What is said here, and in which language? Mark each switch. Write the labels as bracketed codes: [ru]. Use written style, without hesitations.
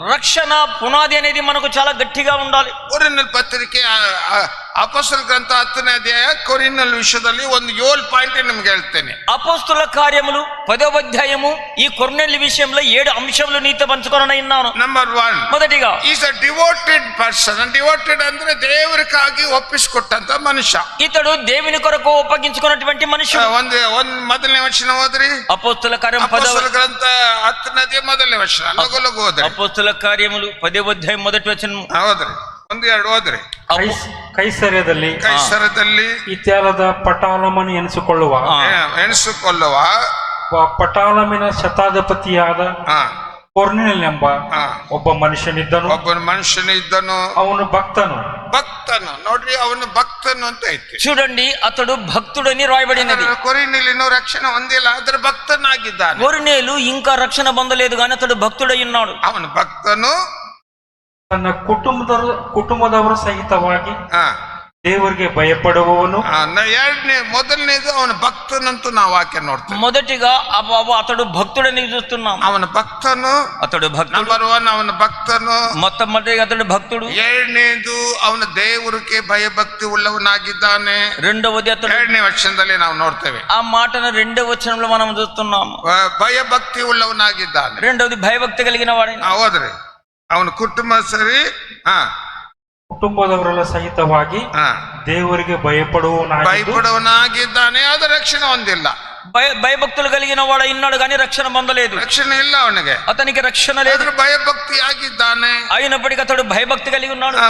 [te] రక్షణ పునాది అనేది మనకు చాలా గట్టిగా ఉండాలి. కొరింథీయుల పత్రిక [kn] ಅಪೊಸ್ತಲ ಗ್ರಂಥ 10ನೇ ಅಧ್ಯಾಯ ಕೊರಿನ್ಯರ ವಿಷಯದಲ್ಲಿ ಒಂದು 7 ಪಾಯಿಂಟ್ ನಿಮ್ಗೆ ಹೇಳ್ತೇನೆ. [te] అపోస్తుల కార్యములు 10వ అధ్యాయము ఈ కొర్నేలి విషయంలో 7 అంశములు నీతో పంచుకొనని ఉన్నాను. [kn] ನಂಬರ್ 1, [te] మొదటిగా [en] Is a devoted person. [kn] Devoted ಅಂದ್ರೆ ದೇವರಿಗಾಗಿ ಒಪ್ಪಿಸಿಕೊಟ್ಟಂತ ಮನುಷ್ಯ. [te] ఇతడు దేవుని కొరకు ఒప్పగించుకున్నటువంటి మనుషుడు. [kn] ಒಂದು ಮೊದಲನೇ ವಚನ ಓದ್ರಿ. [te] అపోస్తుల కార్యం [kn] ಅಪೊಸ್ತಲ ಗ್ರಂಥ 10ನೇ ಅಧ್ಯಾಯ ಮೊದಲನೇ ವಚನ. ಲಘು ಲಘು ಓದ್ರಿ. [te] అపోస్తుల కార్యములు 10వ అధ్యాయం మొదటి వచనం [kn] ಓದ್ರಿ. 1-2 ಓದ್ರಿ. ಕೈಸರದಲ್ಲಿ ಇತ್ಯಾಲದ ಪಟಾಲಮನು ಎನಿಸಿಕೊಳ್ಳುವ ಎಣಿಸಿಕೊಳ್ಳುವ ಪಟಾಲಮಿನ ಶತಾಧಿಪತಿಯಾದ ಆ, ಕೊರ್ನೇಲಿಯನೆಂಬ ಆ, ಒಬ್ಬ ಮನುಷ್ಯನಿದ್ದನು. ಒಬ್ಬ ಮನುಷ್ಯನಿದ್ದನು. ಅವನು ಭಕ್ತನು. ನೋಡ್ರಿ, ಅವನು ಭಕ್ತನು ಅಂತ ಐತಿ. [te] చూడండి, అతడు భక్తుడని రాయబడినది. [kn] ಕೊರಿನ್ಯಲಿನೂ ರಕ್ಷಣೆ ಹೊಂದಿಲ್ಲ, ಆದ್ರೆ ಭಕ್ತನಾಗಿದ್ದಾನೆ. [te] కొర్నేలు ఇంకా రక్షణ పొందలేదు కానీ అతడు భక్తుడై ఉన్నాడు. [kn] ಅವನು ಭಕ್ತನು. ತನ್ನ ಕುಟುಂಬದವರು ಸಹಿತವಾಗಿ ಆ, ದೇವರಿಗೆ ಭಯಪಡುವವನು. ಮೊದಲನೇದು ಅವನ ಭಕ್ತನಂತೂ ನಾವು ವಾಕ್ಯ ನೋಡ್ತೇವೆ. [te] మొదటిగా అతడు భక్తుడని చూస్తున్నాం. [kn] ಅವನ ಭಕ್ತನು. [te] అతడు భక్తుడు. [kn] ನಂಬರ್ 1 ಅವನ ಭಕ್ತನು. [te] మొట్టమొదటిగా అతడు భక్తుడు. [kn] ಎರಡನೇದು ಅವನ ದೇವರಿಗೆ ಭಯಭಕ್ತಿ ಉಳ್ಳವನಾಗಿದ್ದಾನೆ. [te] రెండవది అతడు [kn] 2ನೇ ವಚನದಲ್ಲಿ ನಾವು ನೋಡ್ತೇವೆ. [te] ఆ మాటను 2వ వచనంలో మనం చూస్తున్నాము. [kn] ಭಯಭಕ್ತಿ ಉಳ್ಳವನಾಗಿದ್ದಾನೆ. [te] రెండవది భయభక్తి కలిగిన వాడే. [kn] ಹೋದ್ರಿ, ಅವನ ಕುಟುಂಬ ಸರಿ. ಕುಟುಂಬದವರೆಲ್ಲ ಸಹಿತವಾಗಿ ದೇವರಿಗೆ ಭಯಪಡುವನಾಗಿದ್ದಾನೆ, ಅದು ರಕ್ಷಣೆ ಹೊಂದಿಲ್ಲ. [te] భయభక్తులు కలిగిన వాడు ఇన్నాడు కానీ రక్షణ పొందలేదు. [kn] రక్షణ ಇಲ್ಲ ಅವನಿಗೆ, [te] అతనికి రక్షణ లేదు. [kn] ಭಯಭಕ್ತಿ ಆಗಿದ್ದಾನೆ. [te] అయినప్పటికీ అతడు భయభక్తి కలిగి ఉన్నాడు.